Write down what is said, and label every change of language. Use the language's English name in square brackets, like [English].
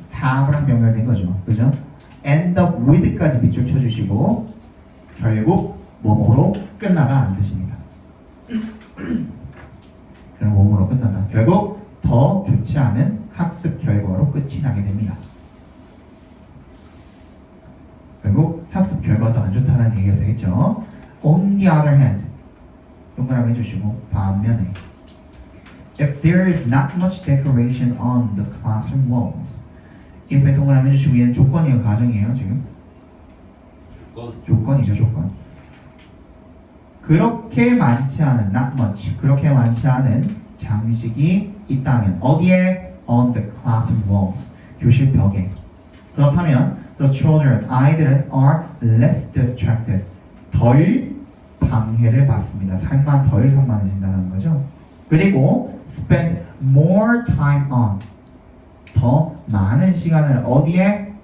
[Korean] have랑 병렬된 거죠. 그죠? end up with까지 밑줄 쳐주시고 결국 뭐뭐로 끝나다 안 뜻입니다. 그럼 뭐뭐로 끝나다. 결국 더 좋지 않은 학습 결과로 끝이 나게 됩니다. 결국 학습 결과도 안 좋다는 얘기가 되겠죠. [English] On the other hand, [Korean] 동그라미 해주시고 반면에 [English] if there is not much decoration on the classroom walls, [Korean] if에 동그라미 해주시고 얘는 조건이에요, 가정이에요 지금? 조건이죠, 조건. 그렇게 많지 않은 not much, 그렇게 많지 않은 장식이 있다면 어디에? [English] On the classroom walls, [Korean] 교실 벽에. 그렇다면 the children, 아이들은 [English] are less distracted, [Korean] 덜 방해를 받습니다. 삶만 덜 산만해진다는 거죠. 그리고 [English] spend more time on, [Korean] 더 많은 시간을 어디에?